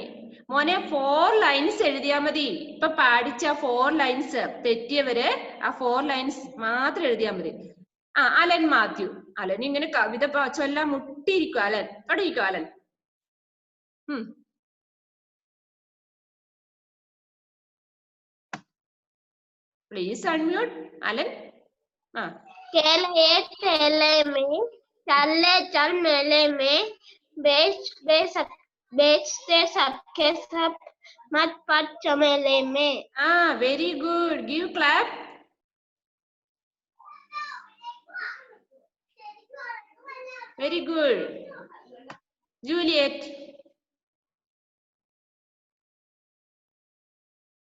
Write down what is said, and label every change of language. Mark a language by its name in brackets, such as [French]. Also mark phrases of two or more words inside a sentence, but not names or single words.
[Malayalam] മോനെ 4 lines എഴുതിയാ മതി. ഇപ്പൊ പാടിച്ച 4 lines തെറ്റിയവര് ആ 4 lines മാത്രം എഴുതിയാ മതി. അലൻ മാത്യു. അലൻ ഇങ്ങനെ കവിത ചൊല്ലാൻ മുട്ടിയിരിക്കും. അലൻ തുടങ്ങിക്കോ. അലൻ [English] please unmute. [Malayalam] അലൻ [Hindi] केले में चले चल मेले में बेचते सबके सब मत पड़ चमेले में. [English] Very good. Give clap. Very good. जूलियट.